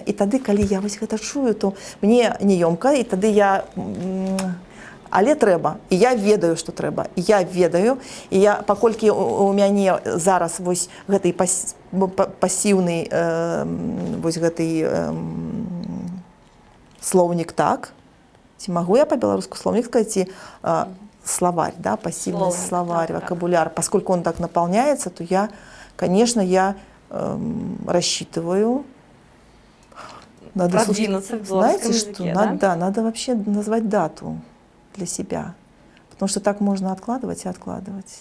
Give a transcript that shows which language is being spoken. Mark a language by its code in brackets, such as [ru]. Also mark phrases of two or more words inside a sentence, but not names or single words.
[be] І тады, калі я вось гэта чую, то мне неёмка, і тады я але трэба, і я ведаю, што трэба, і я ведаю, і я, паколькі у мяне зараз вось гэты пасіўны вось гэты слоўнік так, ці магу я па-беларуску слоўнік сказаць, ці словарь, [ru] да, пассивный словарь, вокабуляр, поскольку он так наполняется, то я, конечно, рассчитываю. Надо продвинуться в знаете, языке, что да? Надо вообще назвать дату для себя, потому что так можно откладывать и откладывать.